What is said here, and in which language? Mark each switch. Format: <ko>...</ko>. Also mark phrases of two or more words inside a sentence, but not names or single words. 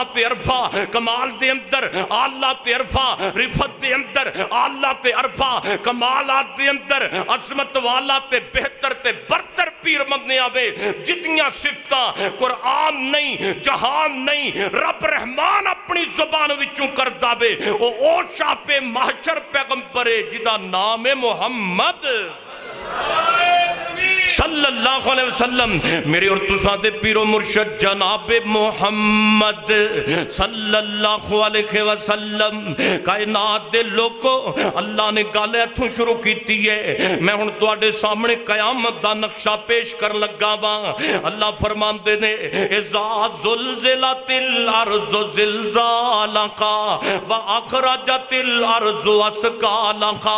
<pa>تے ارفع کمال دے اندر، اللہ تے ارفع رفعت دے اندر، اللہ تے ارفع کمالات دے اندر عظمت والا تے بہتر تے برتر پیر منیا وے جیدیاں صفتاں قرآن نہیں جہان نہیں رب رحمان اپنی زبان وچوں کردا وے او شافع محشر پیغمبر ہے جیدا نام ہے محمد</pa> <ar>صلى الله عليه وسلم.</ar> <pa>میرے اور تسا دے پیر و مرشد جناب محمد</pa> <ar>صلى الله عليه وسلم.</ar> <pa>کائنات دے لوکو اللہ نے گل ایتھوں شروع کیتی ہے. میں ہن تہاڈے سامنے قیامت دا نقشہ پیش کرن لگا وا. اللہ فرماندے نے</pa> <ar>إذا زلزلت الأرض زلزالها وأخرجت الأرض أثقالها.</ar>